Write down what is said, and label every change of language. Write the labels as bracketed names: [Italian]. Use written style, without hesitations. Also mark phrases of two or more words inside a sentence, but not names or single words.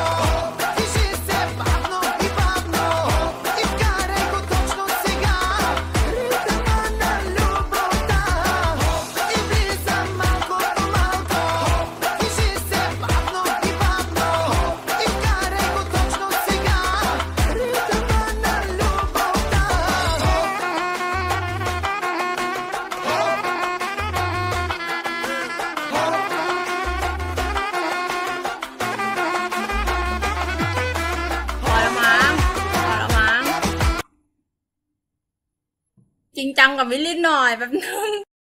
[Bulgarian] Движи се бавно и бавно. И вкарай го точно сега. Ритъма на любовта. И влизам малко по малко. Движи се бавно и бавно. И вкарай го точно сега. Ритъма на любовта. [Thai] พอแล้วมั้งพอแล้วมั้งจริงจังกับวิลลินหน่อยแป๊บนึง